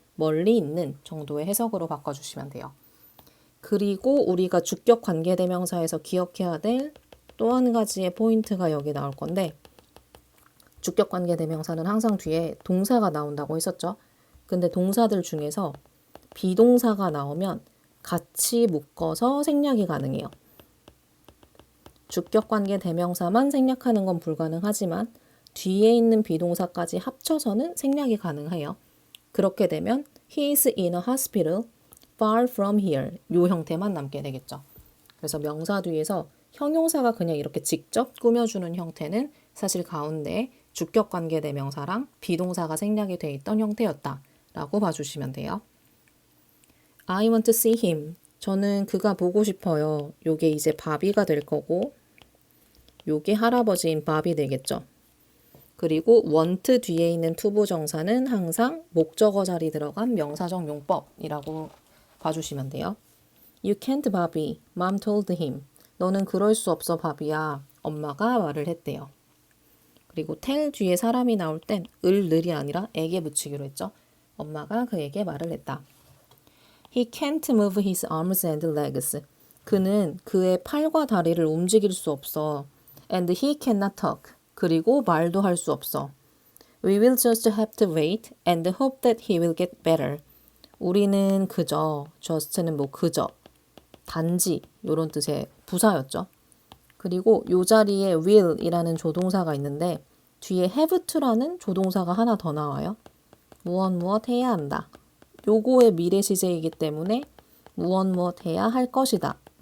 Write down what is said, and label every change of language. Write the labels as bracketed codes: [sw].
[ko] 멀리 있는 정도의 해석으로 바꿔주시면 돼요. 그리고 우리가 주격 관계대명사에서 기억해야 될 또 한 가지의 포인트가 여기 나올 건데 주격 관계대명사는 항상 뒤에 동사가 나온다고 했었죠. 근데 동사들 중에서 비동사가 나오면 같이 묶어서 생략이 가능해요. 주격 관계대명사만 생략하는 건 불가능하지만 뒤에 있는 비동사까지 합쳐서는 생략이 가능해요. 그렇게 되면 [en] He is in a hospital far from here [ko] 요 형태만 남게 되겠죠. 그래서 명사 뒤에서 형용사가 그냥 이렇게 직접 꾸며주는 형태는 사실 가운데 주격 관계대명사랑 비동사가 생략이 돼 있던 형태였다 라고 봐주시면 돼요. [en] I want to see him. [ko] 저는 그가 보고 싶어요. 요게 이제 바비가 될 거고 요게 할아버지인 바비 되겠죠. 그리고 want 뒤에 있는 투부정사는 항상 목적어 자리 들어간 명사적 용법이라고 봐주시면 돼요. [en] You can't, 바비. Mom told him. [ko] 너는 그럴 수 없어, 바비야. 엄마가 말을 했대요. 그리고 tell 뒤에 사람이 나올 땐 을이 아니라 에게 붙이기로 했죠. 엄마가 그에게 말을 했다. [en] He can't move his arms and legs. [ko] 그는 그의 팔과 다리를 움직일 수 없어. [en] And he cannot talk. [ko] 그리고 말도 할 수 없어. [en] We will just have to wait and hope that he will get better. [ko] 우리는 그저, just는 뭐 그저, 단지 이런 뜻의 부사였죠. 그리고 요 자리에 will이라는 조동사가 있는데 뒤에 have to라는 조동사가 하나 더 나와요. 무엇 해야 한다. 요거의 미래 시제이기 때문에 무엇 해야 할 것이다.